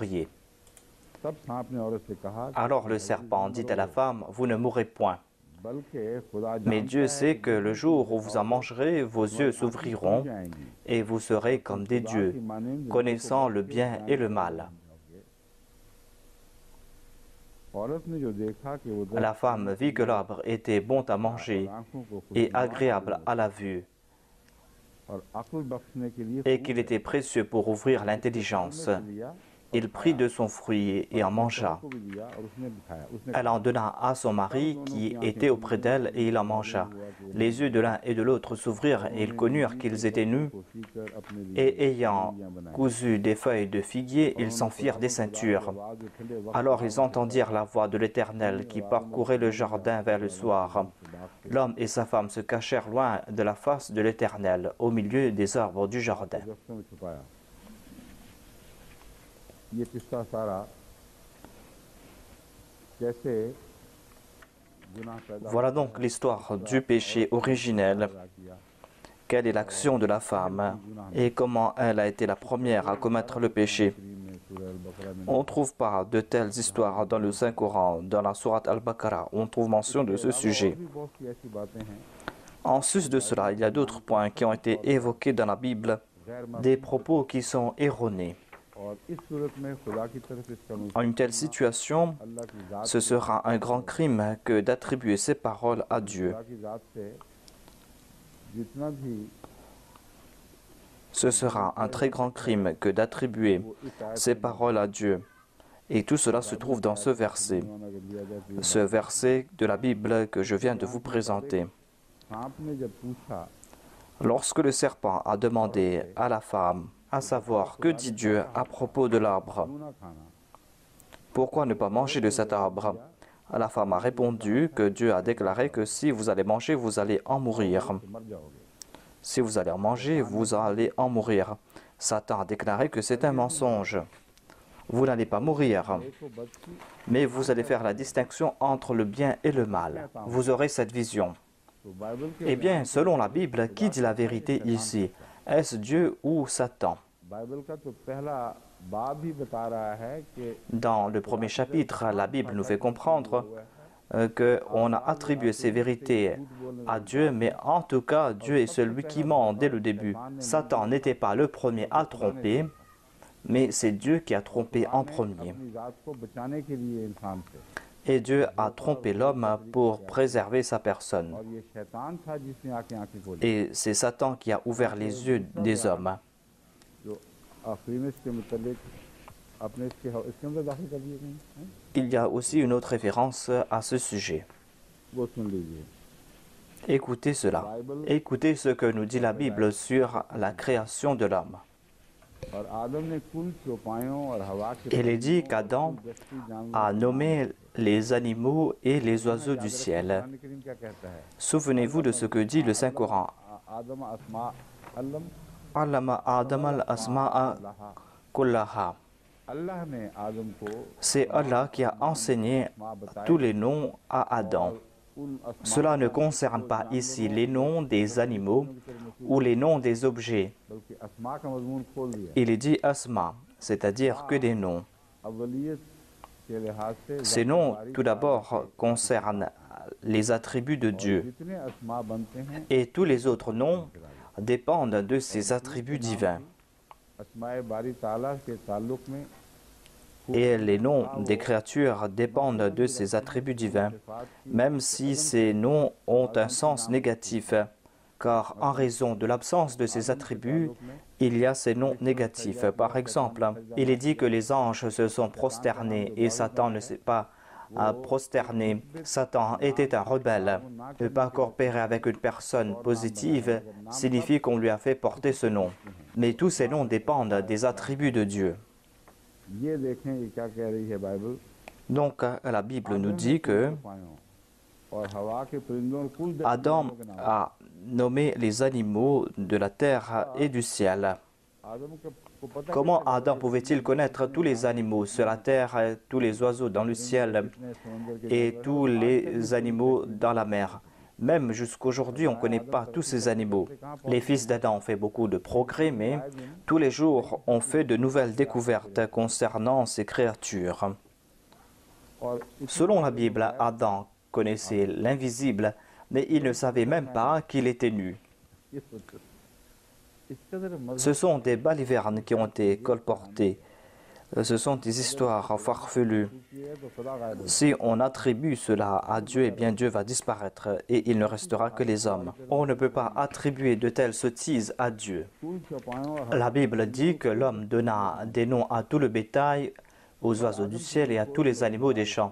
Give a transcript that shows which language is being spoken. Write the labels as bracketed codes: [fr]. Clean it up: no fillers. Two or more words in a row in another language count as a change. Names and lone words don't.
[fr] » Alors le serpent dit à la femme, « Vous ne mourrez point. » Mais Dieu sait que le jour où vous en mangerez, vos yeux s'ouvriront et vous serez comme des dieux, connaissant le bien et le mal. [ur] عورت نے جو دیکھا کہ وہ [fr] La femme vit que l'arbre était bon à manger [ur] آنکھوں کو [fr] et agréable à la vue, [ur] اور عقل بخشنے کے لیے [fr] et qu'il était précieux pour ouvrir l'intelligence. Il prit de son fruit et en mangea. [ur] کو بھی دیا اور اس نے بھی کھایا اس نے [fr] Elle en donna à son mari qui était auprès d'elle et il en mangea. Les yeux de l'un et de l'autre s'ouvrirent et ils connurent qu'ils étaient nus [ur] سی کر اپنے لیے [fr] et ayant cousu des feuilles de figuier, ils s'en firent des ceintures. Alors ils entendirent la voix de l'Éternel qui parcourait le jardin vers le soir. L'homme et sa femme se cachèrent loin de la face de l'Éternel, au milieu des arbres du jardin. [ur] ورکشوں میں چھپایا یہ قصہ سارا کیسے گناہ پیدا [fr] Voilà donc l'histoire du péché originel. [ur] کیا [fr] Quelle est l'action de la femme et comment elle a été la première à commettre le péché. [ur] میں سورہ البقرہ میں [fr] On ne trouve pas de telles histoires dans le Saint-Coran. Dans la sourate Al-Baqarah, on trouve mention de ce sujet. [ur] بھی بہت سی ایسی باتیں ہیں [fr] En sus de cela, il y a d'autres points qui ont été évoqués dans la Bible, des propos qui sont erronés. [ur] اور اس صورت میں خدا کی طرف اس کا [fr] En une telle situation, [ur] اللہ کی ذات [fr] ce sera un grand crime que d'attribuer ces paroles à Dieu. [ur] خدا کی ذات سے جتنا بھی [fr] Ce sera un très grand crime que d'attribuer ces paroles à Dieu. Et tout cela se trouve dans ce verset. [ur] اگر لیا جائے تو [fr] Ce verset de la Bible que je viens de vous présenter. [ur] سانپ نے جب پوچھا [fr] Lorsque le serpent a demandé à la femme, à savoir que dit Dieu à propos de l'arbre, [ur] کیوں نہ کھانا [fr] pourquoi ne pas manger de cet arbre? La femme a répondu que Dieu a déclaré que si vous allez manger, vous allez en mourir. [ur] تو مر جاؤگے [fr] Si vous allez en manger, vous allez en mourir. Satan a déclaré que c'est un mensonge. Vous n'allez pas mourir, [ur] دیکھو بچی [fr] mais vous allez faire la distinction entre le bien et le mal. Vous aurez cette vision. [ur] تو بائبل کے [fr] Eh bien, selon la Bible, qui dit la vérité ici? Est-ce Dieu ou Satan? [ur] بائبل کا تو پہلا باب ہی بتا رہا ہے کہ [fr] Dans le premier chapitre, la Bible nous fait comprendre qu'on a attribué ces vérités à Dieu, mais en tout cas, Dieu est celui qui ment dès le début. Satan n'était pas le premier à tromper, mais c'est Dieu qui a trompé en premier. [ur] اپنی ذات کو بچانے کے لیے انسان سے [fr] Et Dieu a trompé l'homme pour préserver sa personne. [ur] اور یہ شیطان تھا جس نے آنکھیں کھولی [fr] Et c'est Satan qui a ouvert les yeux des hommes. [ur] جو آخر میں اس کے متعلق اپنے اس کے اندر داخل کر دیے گئے ہیں [fr] Il y a aussi une autre référence à ce sujet. [ur] وہ سن لیجیے [fr] Écoutez cela. Écoutez ce que nous dit la Bible sur la création de l'homme. [ur] اور آدم نے کل چوپایوں اور ہوا کے [fr] Il est dit qu'Adam [ur] دستی جانور [fr] a nommé les animaux et les oiseaux du ciel. [ur] قرآن کریم کیا کہتا ہے [fr] Souvenez-vous de ce que dit le Saint-Coran. [ar] آدم أسماء علّم Allama Adam al-asma'a kullaha. [ur] اللہ نے آدم کو [fr] C'est Allah qui a enseigné tous les noms à Adam. [ur] ان اسما [fr] Cela ne concerne pas ici les noms des animaux ou les noms des objets. [ur] بلکہ اسما کا مضمون کھول دیا [fr] Il est dit asma, c'est-à-dire que des noms. [ur] اولیت کے لحاظ سے [fr] Ces noms, tout d'abord, concernent les attributs de Dieu. [ur] جتنے اسما بنتے ہیں [fr] Et tous les autres noms dépendent de ses attributs divins. [ur] اسمائے باری تعالیٰ کے تعلق میں [fr] Et les noms des créatures dépendent de ses attributs divins, même si ces noms ont un sens négatif, car en raison de l'absence de ces attributs, il y a ces noms négatifs. Par exemple, il est dit que les anges se sont prosternés et Satan ne s'est pas prosterné. Satan était un rebelle. Ne pas coopérer avec une personne positive signifie qu'on lui a fait porter ce nom. Mais tous ces noms dépendent des attributs de Dieu. [ur] یہ دیکھیں یہ کیا کہہ رہی ہے بائبل [fr] Donc, la Bible nous dit que [ur] اور ہوا کے پرندوں اور کل [fr] Adam a nommé les animaux de la terre et du ciel. [ur] آدم کو پتا [fr] Comment Adam pouvait-il connaître tous les animaux sur la terre, tous les oiseaux dans le ciel [ur] ہے سمندر کے [fr] et tous les animaux dans la mer? Même jusqu'aujourd'hui, on ne connaît pas tous ces animaux. Les fils d'Adam ont fait beaucoup de progrès, mais tous les jours, on fait de nouvelles découvertes concernant ces créatures. [ur] اور [fr] Selon la Bible, Adam connaissait l'invisible, mais il ne savait même pas qu'il était nu. [ur] یہ سوچو اس قدر مذہب [fr] Ce sont des balivernes qui ont été colportées. Ce sont des histoires farfelues. Si on attribue cela à Dieu, eh bien Dieu va disparaître et il ne restera que les hommes. On ne peut pas attribuer de telles sottises à Dieu. La Bible dit que l'homme donna des noms à tout le bétail, aux oiseaux du ciel et à tous les animaux des champs.